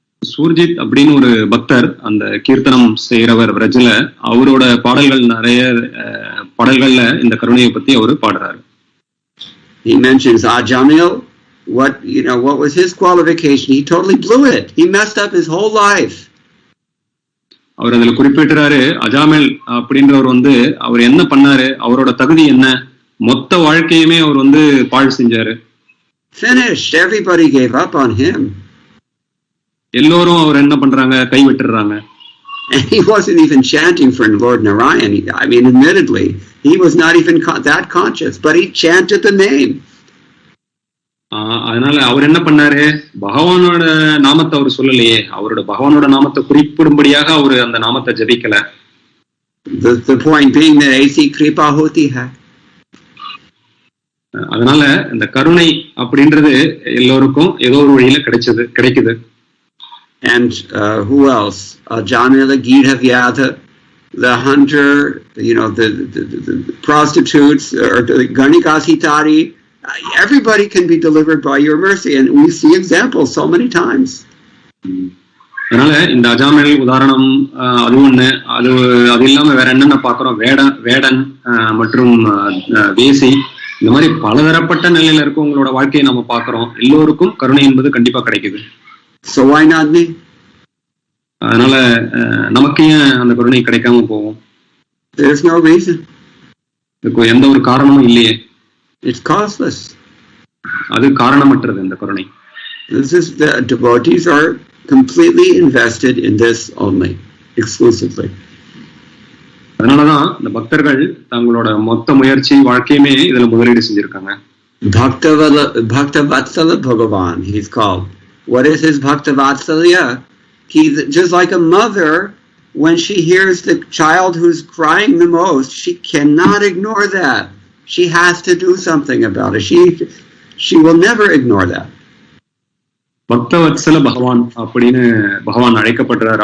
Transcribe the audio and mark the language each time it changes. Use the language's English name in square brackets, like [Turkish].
[Tamil] சூர்ஜித் அப்படின்னு ஒரு பக்தர் அந்த கீர்த்தனம் செய்யறவர் பிரஜல அவரோட பாடல்கள் நிறைய பாடல்கள்ல இந்த கருணையை பத்தி அவரு பாடுறாரு. [English] He mentions Ajamil. What was his qualification? He totally blew it. He messed up his whole life. [Tamil] அவர் அதுல குறிப்பிட்டாரு அஜாமெல் அப்படின்றவர் அவர் என்ன பண்ணாரு, அவரோட தகுதி என்ன, மொத்த வாழ்க்கையுமே அவர் பாழ் செஞ்சாரு. [English] Finished. Everybody gave up on him. [Tamil] எல்லோரும் அவர் என்ன பண்றாங்க, கை விட்டுறாங்க. [English] And he wasn't even chanting for Lord Narayan. I mean, admittedly, he was not even that conscious, but he chanted the name. [Tamil] அதனால அவர் என்ன பண்ணாரு, பகவானோட நாமத்தை அவர் சொல்லலையே, அவரோட பகவானோட நாமத்தை குறிப்பிடும்படியாக அவர் அந்த நாமத்தை ஜபிக்கல. [English] The point being that [Hindi] aisi kripa hoti hai. [Tamil] அதனால இந்த கருணை அப்படின்றது எல்லோருக்கும் ஏதோ ஒரு வழியில கிடைக்குது. [English] And who else? Janila Gita Vyadha, the hunter, the prostitutes, or the Ganikasitari. Everybody can be delivered by your mercy, and we see examples so many times. [Tamil] அதனால இந்த அஜாமல் உதாரணம் அது ஒண்ணு, அது இல்லாம வேற என்னென்ன பாக்குறோம், வேடன் மற்றும் வேசி, இந்த மாதிரி பலதரப்பட்ட நிலையில இருக்கும் உங்களோட வாழ்க்கையை நம்ம பாக்குறோம். எல்லோருக்கும் கருணை என்பது கண்டிப்பா கிடைக்குது. [English] So why not me? [Tamil] அதனால நமக்கு ஏன் அந்த கருணை கிடைக்காம போகும்? [English] There's no reason. [Tamil] இதுக்கு எந்த ஒரு காரணமும் இல்லையே. [English] It's causeless. [Tamil] அது காரணமற்றது இந்த கருணை. [English] The devotees are completely invested in this only, exclusively. [Tamil] அதனாலதான் இந்த பக்தர்கள் தங்களோட மொத்த முயற்சி வாழ்க்கையுமே இதுல முதலீடு செஞ்சிருக்காங்க. [English] Bhakta Vatsala Bhagavan, he's called. What is his Bhakta Vatsalya? He's just like a mother. When she hears the child who's crying the most, she cannot ignore that. She has to do something about it. She will never ignore that. [Tamil] Bhaktavatsala பகவான் அப்படின்னு பகவான் அழைக்கப்படுறார்.